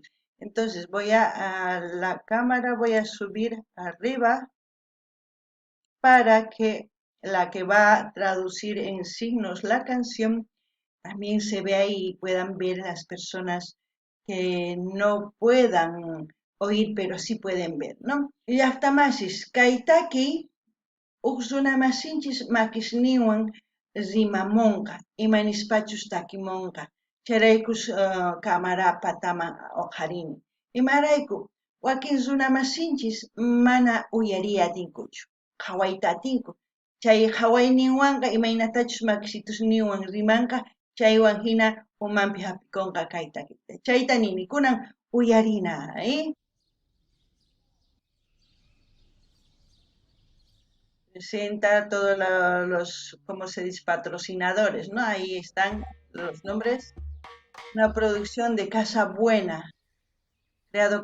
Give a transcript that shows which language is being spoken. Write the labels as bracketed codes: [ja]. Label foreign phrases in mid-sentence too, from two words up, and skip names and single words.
[es] Entonces voy a la cámara, voy a subir arriba para que la que va a traducir en signos la canción también se vea y puedan ver las personas que no puedan oír, pero sí pueden ver, ¿no? [qu] Llaqtamasis, kaitaki, uqsunamasinchis makisniwan rimamunqa, imanispachus takimunqa, charaykus kamarapa tama oqharini. Imarayku, wakin runamasinchis mana uyari atinkuchu, qhawayta atinku. Chay qhawayninwanqa imaynatachus makisitusninwan rimanqa, chaywan hina umanpi hapikunqa kay takita. Chayta nini, kunan uyarina, [es] presenta todos los, ¿cómo se dice? Patrocinadores, ¿no? Ahí están los nombres. Una producción de Casa Buena, creado con valor.